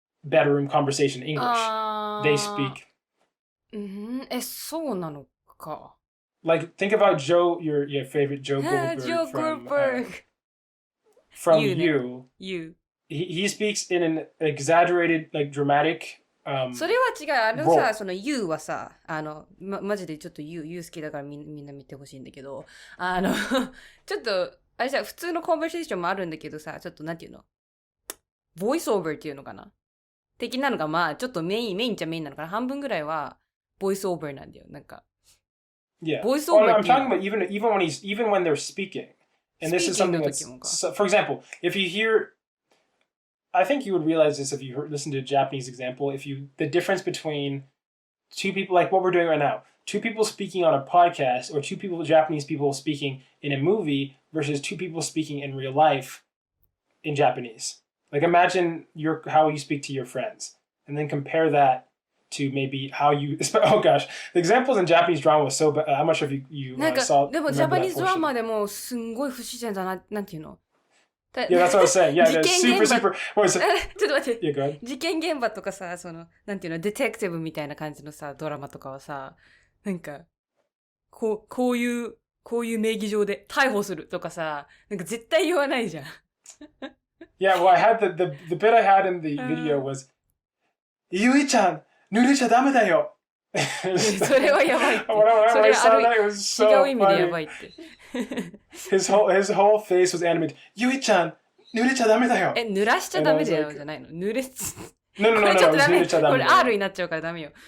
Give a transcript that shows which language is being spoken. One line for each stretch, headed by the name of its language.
English: bedroom conversation English. They speak.
Japanese: そうなのか。
English: Like, think about Joe, your favorite Joe Goldberg Joe Goldberg. From You. He speaks in an exaggerated, like, dramatic
Japanese: それは違う。さ、その You はさ、マジでちょっと You 好きだからみんな見てほしいんだけど、ちょっと、あれさ、普通のコンバーセーションもあるんだけどさ、ちょっとなんていうのボイスオーバーっていうのかな的なのがまあ、ちょっとメインっちゃメインなのかな半分ぐらいは、ボイスオーバーなんだよ。なんか。
English: Yeah. Voice over. I'm talking about even when they're speaking. And this is something that's, so, for example, if you hear, I think you would realize this if you listen to a Japanese example, the difference between two people, like what we're doing right now, two people speaking on a podcast or Japanese people speaking in a movie versus two people speaking in real life in Japanese. Like imagine how you speak to your friends and then compare that to maybe how you, oh gosh, the examples in Japanese drama was so bad. I'm not sure if you saw.
Japanese: でもジャパニーズドラマでもすんごい不自然だな、なんていうの
English: Yeah, that's what I was saying. Yeah, super. What was it?
Japanese: ちょっと待って。
English: Yeah, go ahead.
Japanese: 事件現場とかさ、なんていうの、デテクティブみたいな感じのさ、ドラマとかはさ、なんか、こういう名義上で逮捕するとかさ、なんか絶対言わないじゃん。
English: Yeah, well, I had the bit I had in the video was,
Japanese: ゆいちゃん濡れちゃダメだよ。それはやばいって。それは違う意味でやばいって。
English: his whole face was animated.
Japanese: ゆいちゃん濡れちゃダメだよ。濡らしちゃダメだよじゃないの。濡れこれちょっとダメ。濡れちゃダメ。これ R になっちゃうからダメよ。